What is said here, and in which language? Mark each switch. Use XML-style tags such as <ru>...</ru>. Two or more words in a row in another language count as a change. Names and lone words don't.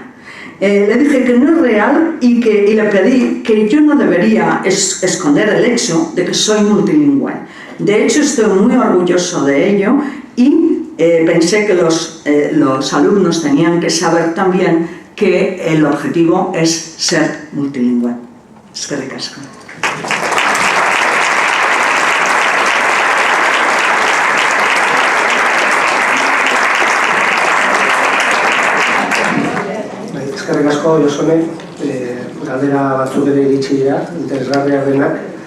<es>Le dije que no es real y le pedí que yo no debería esconder el hecho de que soy multilingüe. De hecho, estoy muy orgulloso de ello, y pensé que los alumnos tenían que saber también que el objetivo es ser multilingüe.</es> <eu>Eskerrik asko. Eskerrik asko, Josone, galdera batzuk ere iritsi dira, interesgarriak denak.</eu>